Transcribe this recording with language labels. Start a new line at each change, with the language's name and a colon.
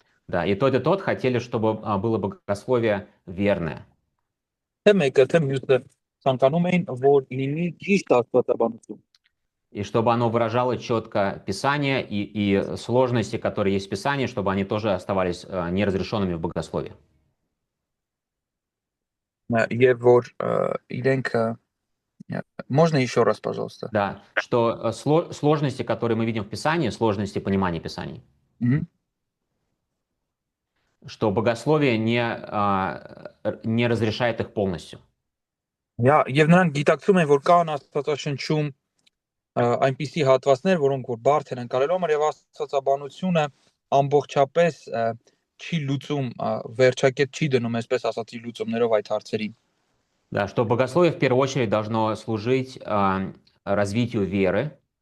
Russian: Да, и тот хотели, чтобы было богословие верное.
Armenian: Թե մեկը, թե մյուսը ցանկանում էին, որ լինի ճիշտ աստվածաբանություն։
Russian: И чтобы оно выражало четко Писание и сложности, которые есть в Писании, чтобы они тоже оставались неразрешенными в богословии.
Armenian: Եվ որ իրենք
Russian: Можно еще раз, пожалуйста? Да, что сложности, которые мы видим в Писании, сложности понимания Писаний, что богословие не разрешает их полностью.
Armenian: Եվ նրանք գիտակցում են, որ կան աստվածաշնչում այնպիսի հատվածներ, որոնք որ բարդ են անցալու համար եւ աստվածաբանությունը ամբողջապես չի լուծում, վերջակետ չի դնում, այսպես ասած, իր լուծումներով այդ հարցերին։
Russian: Да, что богословие в первую очередь должно служить развитию веры.